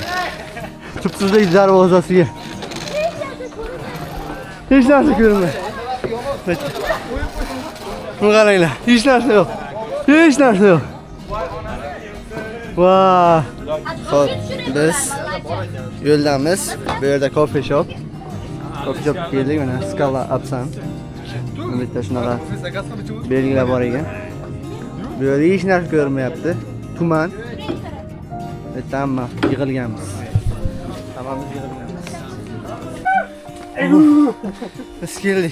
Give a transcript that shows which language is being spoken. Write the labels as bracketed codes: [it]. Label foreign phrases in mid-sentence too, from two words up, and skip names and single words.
[uz] Tubsizlik darvozasiga. Hech narsa ko'rinmaydi. Buni qaranglar, hech narsa yo'q. Hech narsa yo'q. Vay. Xo'p, biz yo'ldamiz. Bu yerda [en] coffee shop. Coffee shop [uz] keldik, mana Scala Absan. Bu yerda shunaqa belgilar bor ekan. Bu yerda hech narsa ko'rinmayapti. Tuman. Hamma yig'ilganmiz. Hammamiz yig'ilganmiz. Biz keldik.